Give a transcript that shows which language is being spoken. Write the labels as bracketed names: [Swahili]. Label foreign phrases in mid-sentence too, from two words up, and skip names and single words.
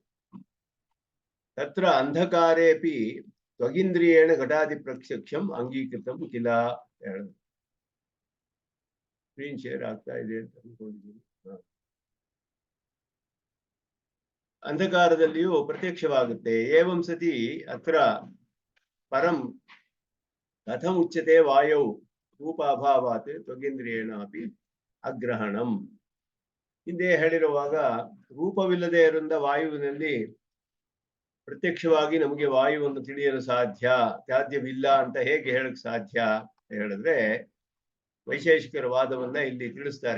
[Sanskrit] ತತ್ರ ಅಂಧಕಾರೇಪಿ ತ್ವಗಿಂದ್ರಿಯೇಣ ಘಟಾದಿ ಪ್ರತ್ಯಕ್ಷಂ ಅಂಗೀಕೃತಂ ಕಿಲ ಹೇಳಿದ್ರು. [English] screen share [Kannada] ಆಗ್ತಾ ಇದೆ ಅಂತ ಅನ್ಕೊಂಡಿದ್ದೀನಿ. ಅಂಧಕಾರದಲ್ಲಿಯೂ ಪ್ರತ್ಯಕ್ಷವಾಗುತ್ತೆ. [Sanskrit] ಏವಂ ಸತಿ ಅತ್ರ ಪರಂ ಕಥಂ ಉಚ್ಯತೆ ವಾಯೌ ರೂಪಾಭಾವಾತ್ ತ್ವಗೇಂದ್ರಿಯೇಣ ಅಪಿ ಅಗ್ರಹಣಂ. [Kannada] ಹಿಂದೆ ಹೇಳಿರುವಾಗ ರೂಪವಿಲ್ಲದೆ ಇರುವಂತ ವಾಯುವಿನಲ್ಲಿ ಪ್ರತ್ಯಕ್ಷವಾಗಿ ನಮಗೆ ವಾಯುವನ್ನು ತಿಳಿಯಲು ಸಾಧ್ಯವಿಲ್ಲ ಅಂತ ಹೇಗೆ ಹೇಳಕ್ ಸಾಧ್ಯ ಅಂತ ಹೇಳಿದ್ರೆ, ವೈಶೇಷಿಕರ ವಾದವನ್ನ ಇಲ್ಲಿ ತಿಳಿಸ್ತಾರೆ.